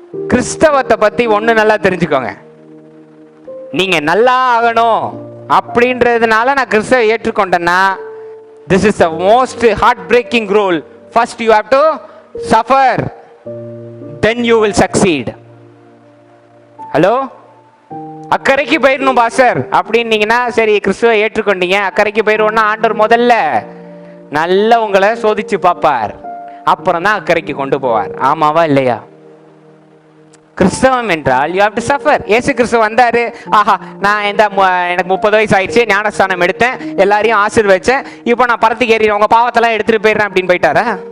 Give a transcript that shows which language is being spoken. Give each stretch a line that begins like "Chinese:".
Tamil: கிறிஸ்தவத்தை பத்தி ஒண்ணு நல்லா தெரிஞ்சுக்கோங்க. நீங்க நல்லா ஆகணும் அப்படின்றதுனால நான் கிறிஸ்தவ ஏற்றுக்கொண்டேன்னா,
English: this is the most heartbreaking rule. First you have to suffer, then you will succeed.
Tamil: Hello, அக்கறைக்கு போயிடணும் பாஸ்டர் அப்படின்னீங்கன்னா சரி, கிறிஸ்துவ ஏற்றுக்கொண்டீங்க, அக்கறைக்கு போயிடுவோம்னா ஆண்டவர் முதல்ல நல்லா உங்களை சோதிச்சு பார்ப்பார், அப்புறம் தான் அக்கறைக்கு கொண்டு போவார். ஆமாவா இல்லையா? கிறிஸ்தவம் என்றால்
English: You have to suffer.
Tamil: இயேசு கிறிஸ்து வந்தாரு, ஆஹா நான் எனக்கு 30 வயசு ஆயிடுச்சு, ஞானஸ்தானம் எடுத்தேன், எல்லாரையும் ஆசீர்வதிச்சேன், இப்போ நான் பரத்துக்கு ஏறிடுறேன், உங்க பாவத்தெல்லாம் எடுத்துட்டு போயிடுறேன் அப்படின்னு போயிட்டாரா?